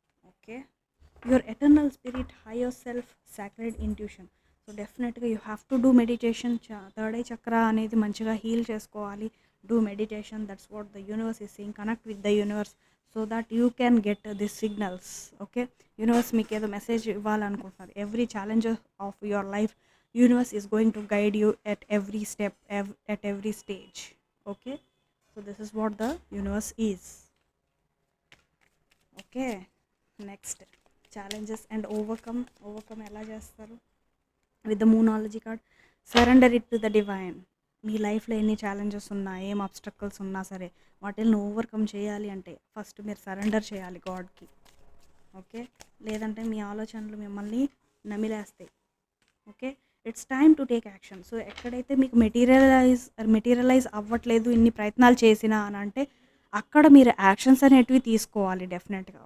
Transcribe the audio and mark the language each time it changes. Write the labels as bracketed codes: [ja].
[en] Okay, your eternal spirit, higher self, sacred intuition. So డెఫినెట్గా you have to do meditation. Third eye chakra [te] అనేది మంచిగా heal చేసుకోవాలి. [en] Do meditation. That's what the universe is saying. Connect with the universe so that you can get this signals. [te] Okay, universe మీకు ఏదో message ఇవ్వాలనుకుంటున్నారు. [en] Every challenge of your life universe is going to guide you at every step, at every stage. Okay, so this is what the universe is. Okay, next challenges and overcome [te] ela chestaru [en] with the moonology card. Surrender it to the divine. [te] మీ లైఫ్లో ఎన్ని challenges ఉన్నా, ఏం obstacles ఉన్నా సరే వాటిని overcome చేయాలి అంటే first మీరు సరెండర్ చేయాలి గాడ్కి. ఓకే, లేదంటే మీ ఆలోచనలు మిమ్మల్ని నమిలేస్తాయి. Okay, [en] It's time to take action. [te] So ఎక్కడైతే మీకు మెటీరియలైజ్ అవ్వట్లేదు ఇన్ని ప్రయత్నాలు చేసినా అని అంటే అక్కడ మీరు యాక్షన్స్ అనేటివి తీసుకోవాలి డెఫినెట్గా.